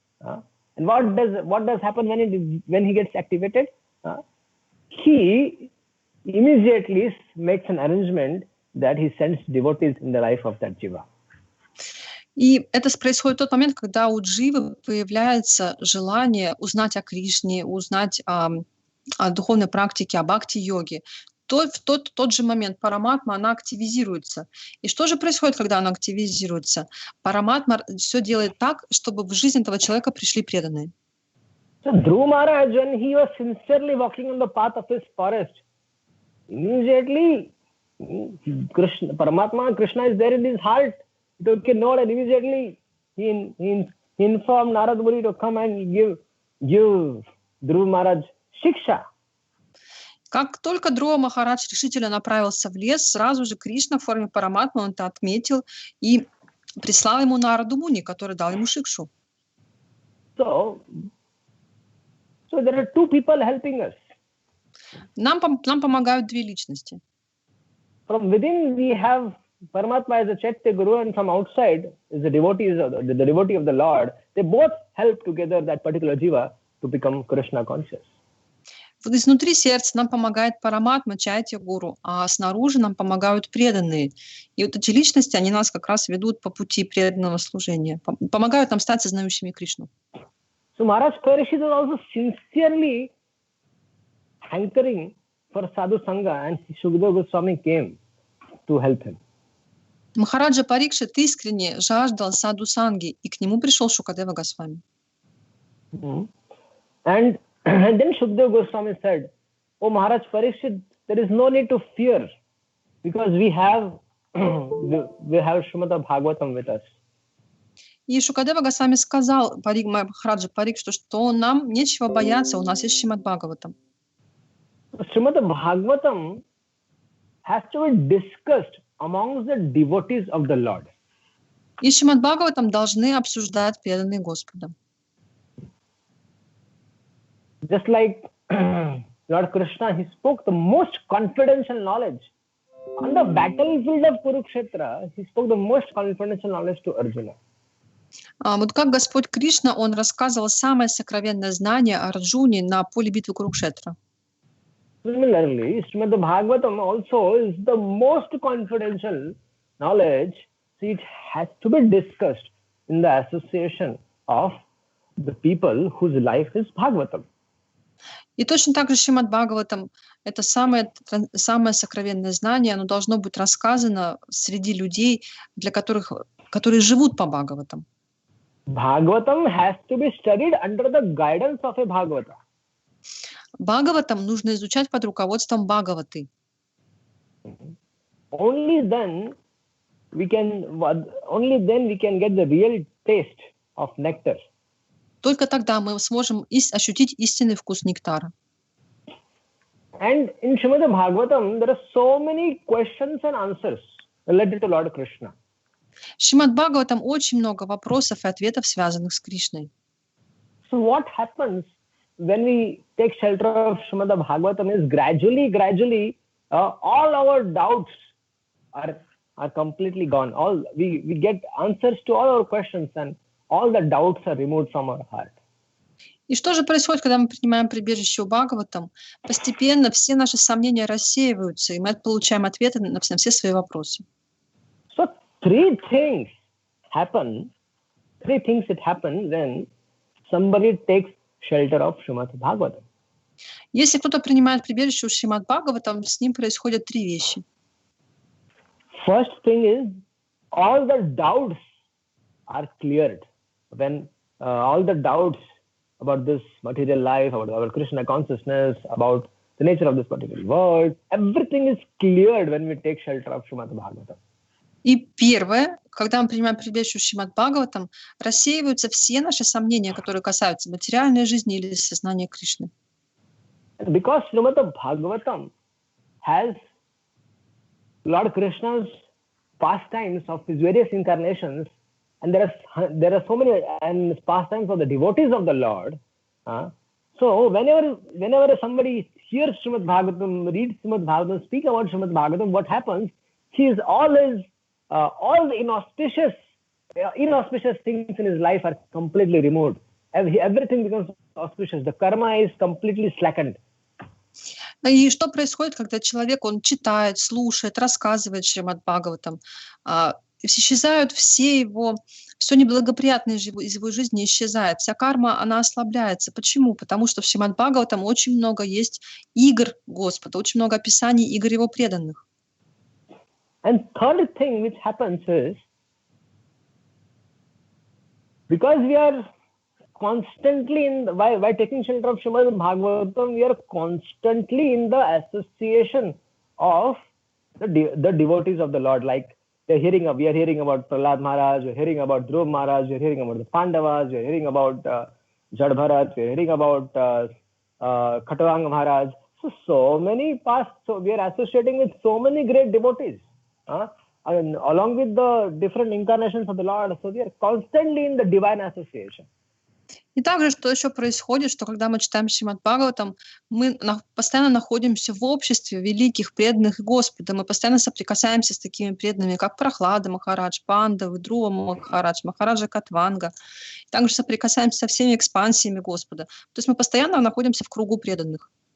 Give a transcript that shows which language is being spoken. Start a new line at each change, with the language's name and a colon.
English: And what does happen when he gets activated? He immediately makes an arrangement that he sends devotees in the life of that jiva.
Russian: И это происходит в тот момент, когда у дживы появляется желание узнать о Кришне, узнать о духовной практике, о бхакти-йоге. В тот же момент Параматма, она активизируется. И что же происходит, когда она активизируется? Параматма все делает так, чтобы в жизнь этого человека пришли преданные.
English: So Dhruva Maharaj, when he was sincerely walking on the path of his forest, immediately Paramatma, Krishna is there in his heart. He took a note and immediately he informed Narad Muni to come and give Dhruva Maharaj shiksha.
Russian: Как только Друва Махарадж решительно направился в лес, сразу же Кришна в форме Параматмы он это отметил и прислал ему Нараду Муни, который дал ему шикшу.
English: So there are two people helping us.
Russian: Нам помогают две личности.
English: From within we have Paramatma as a Chaitya Guru, and from outside is the devotee of the Lord. They both help together that particular jiva to become Krishna conscious.
Russian: Вот изнутри сердца нам помогает Параматма, Чайтья Гуру, а снаружи нам помогают преданные. И вот эти личности, они нас как раз ведут по пути преданного служения, помогают нам стать сознающими Кришну.
English: So Maharaj Parishit was also sincerely hankering for sadhu sangha, and Shukadeva Goswami came to help him.
Russian: Махараджа Парикшит искренне жаждал саду санги, и к нему пришел Шукадева Госвами.
English: And then Shukadeva Goswami said, "Oh Maharaj Parikshit, there is no need to fear, because we have Shrimad-Bhagavatam with us."
Russian: И Шукадева Госвами сказал Махараджа Парикшиту, что нам нечего бояться, у нас есть Шримад-Бхагаватам.
English: Shrimad-Bhagavatam has to be discussed amongst the devotees of the Lord.
Russian: И Шримад-Бхагаватам должны обсуждать преданные Господа.
English: Just like Lord Krishna, he spoke the most confidential knowledge. On the battlefield of Kurukshetra, he spoke the most confidential knowledge to Arjuna.
Russian: Вот как Господь Кришна, Он рассказывал самое сокровенное знание о Арджуне на поле битвы Курукшетра.
English: Similarly, Srimad-Bhagavatam also is the most confidential knowledge, so it has to be discussed in the association of the people whose life is Bhagavatam.
Russian: И точно так же Шримад-Бхагаватам — это самое сокровенное знание, оно должно быть рассказано среди людей, которые живут по Бхагаватам.
English: Bhagavatam has to be studied under the guidance of a Bhagavata.
Russian: Бхагаватам нужно изучать под руководством Бхагаваты.
English: Only then we can get the real taste of nectar.
Russian: Только тогда мы сможем ощутить истинный вкус нектара.
English: And in Srimad-Bhagavatam, there are so many questions and answers related to Lord Krishna.
Russian: В Шримад-Бхагаватам очень много вопросов и ответов, связанных с Кришной.
English: So what happens when we take shelter of Srimad-Bhagavatam is gradually, all our doubts are completely gone. We get answers to all our questions, and all the doubts are removed from our heart.
Russian: И что же происходит, когда мы принимаем прибежище у Бхагаватам? Постепенно все наши сомнения рассеиваются, и мы получаем ответы на все свои вопросы.
English: So three things happen when somebody takes shelter of Srimad-Bhagavatam.
Russian: Если кто-то принимает прибежище у Шримад-Бхагаватам, с ним происходят три вещи.
English: First thing is, all the doubts are cleared. When all the doubts about this material life, about our Krishna consciousness, about the nature of this material world, everything is cleared when we take shelter of Srimad-Bhagavatam.
Russian: И первое, когда мы принимаем прибежище у Шримад-Бхагаватам, рассеиваются все наши сомнения, которые касаются материальной жизни или сознания Кришны.
English: Because Srimad-Bhagavatam has Lord Krishna's pastimes of his various incarnations, and there are so many pastimes of the devotees of the Lord. So whenever somebody hears Srimad-Bhagavatam, reads Srimad-Bhagavatam, speak about Srimad-Bhagavatam, what happens? All the inauspicious things in his life are completely removed. Everything becomes auspicious. The karma is completely slackened.
Russian: И что происходит, когда человек, он читает, слушает, рассказывает Шримад-Бхагаватам, исчезают все неблагоприятное из его жизни исчезает. Вся карма, она ослабляется. Почему? Потому что в Шримад-Бхагаватам очень много есть игр Господа, очень много описаний игр его преданных.
English: And third thing which happens is, because we are constantly by taking shelter of Srimad-Bhagavatam, we are constantly in the association of the devotees of the Lord. Like we are hearing about Prahlad Maharaj, we are hearing about Dhruv Maharaj, we are hearing about the Pandavas, we are hearing about Jadbharat, we are hearing about Khatavanga Maharaj. So many past. So we are associating with so many great devotees. Along with the different incarnations of the Lord, so we are constantly in the divine association.
Russian: И также, что еще происходит, что когда мы читаем Шримад-Бхагаватам, мы постоянно находимся в обществе великих преданных Господа, мы постоянно соприкасаемся с такими преданными, как Прахлада Махарадж, Пандавы, Друва Махарадж, Махараджа Катванга. Также соприкасаемся со всеми экспансиями Господа. То есть мы постоянно находимся в кругу преданных.